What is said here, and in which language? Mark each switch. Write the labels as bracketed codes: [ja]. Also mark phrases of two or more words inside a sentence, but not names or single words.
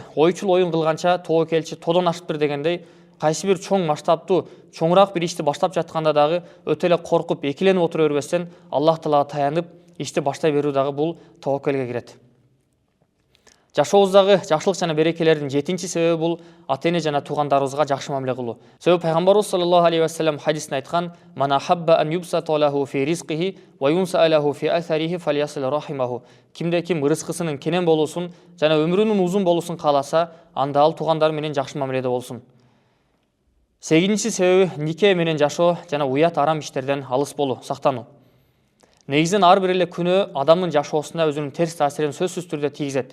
[ky] Ойчул оюн кылганча тобокелчи тодон ашыптыр дегендей, кайсы бир чоң масштабтуу, чоңураак бир ишти баштап жатканда дагы өтө эле коркуп, экиленип отура бербестен Аллах Таалага таянып, ишти баштай берүү дагы бул таваккулга кирет. Жашообуздагы жакшылык жана берекелердин 7-чи себеби бул ата-эне жана туугандарыбызга жакшы мамиле кылуу. Себеби пайгамбарыбыз [ar] صلى الله عليه وسلم [ky] хадисинде айткан: [ar] "من أحب أن يبسط له في رزقه وينسأ له في أثره فليصل رحمه". [ky] Кимде ким рызкысынын кенен болуусун жана өмүрүнүн узун болуусун кааласа, анда ал туугандары менен жакшы мамиледе болсун. 8-чи себеби нике менен жашоо жана уят арам иштерден алыс болуу, сактануу. Негизинен ар бир эле күнөө адамдын жашоосуна өзүнүн терс таасирин сөзсүз түрдө тийгизет.